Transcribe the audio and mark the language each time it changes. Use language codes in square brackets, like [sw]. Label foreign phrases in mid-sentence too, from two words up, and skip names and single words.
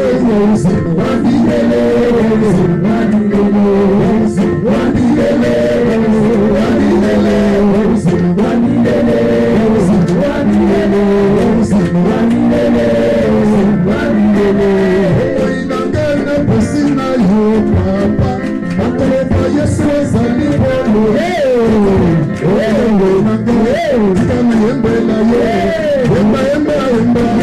[sw] Wa uzima wa milele. Wa uzima wa milele. Wa uzima wa milele. Wa milele. Wa uzima wa milele. Wa uzima wa milele. Wa uzima wa milele. Wa milele. [ln] Inangana posina yo papa. Akofa Yesu azali bolo. Oyo nangana. Kama yembe la yo. Yemba yemba yemba.